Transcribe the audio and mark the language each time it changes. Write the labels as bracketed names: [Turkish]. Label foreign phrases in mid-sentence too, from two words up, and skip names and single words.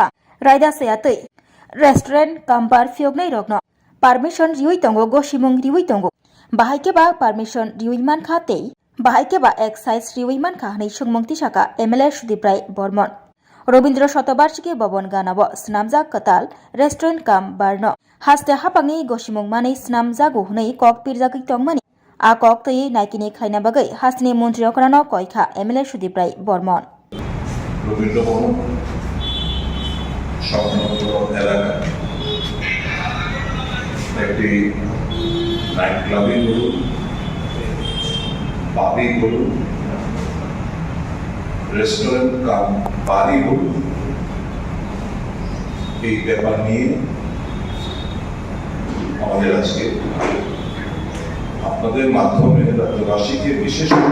[Kok Borok] raida sayatei restaurant kambar fiognai rokno permission riui tongo gosimung riui tongo bahaikeba permission riui manka tei bahaikeba excise riui manka hani sungmungti Shaka MLA Sudeep Rai Bormon Robindra Shatabarshiki Bobon Ganabo Snamjak Katal Restaurant Kam Barno Haste Hapangi Goshimung Mani Snamjago Hunai Kok Pirjaki Tongmani A Kok Tei Naikini Klaina Bagai Hasni Montri Okrano Koika MLA Sudeep Rai Bormon [Bangla] Robindra Bobon Shopnogor এলাকা একটি [English] night club [Bangla] বলুন পাবই বলুন [English] restaurant cum bar [Bangla] বলুন এই ব্যাপার নিয়ে আমাদের আজকে আপনাদের মাধ্যমে রাজ্যবাসীকে বিশেষ